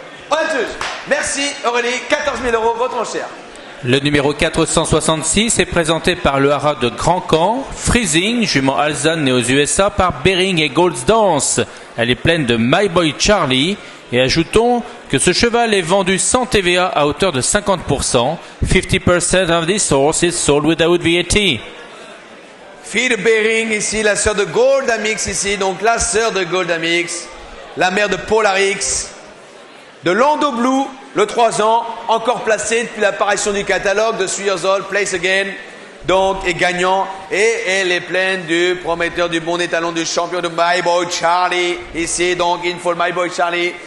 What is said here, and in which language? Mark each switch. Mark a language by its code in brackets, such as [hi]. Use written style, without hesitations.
[fr] On est tous. Merci, Aurélie. 14 000 euros, votre enchère. Le numéro 466 est présenté par le haras de Grand Camp, Freezing, jument alezane née aux USA par Bering et Goldsdance. Elle est pleine de My Boy Charlie. Et ajoutons que ce cheval est vendu sans TVA à hauteur de 50%. [en] 50% of this horse is sold without VAT. [fr] Fille de Bering ici, la sœur de Goldamix ici, donc la sœur de Goldamix, la mère de Polarix, de Lando Blue, le 3 ans, encore placé depuis l'apparition du catalogue de [en] 3 years old, [fr] Place Again, donc est gagnant, et elle est pleine du prometteur du bon étalon du champion de My Boy Charlie, ici donc Info My Boy Charlie.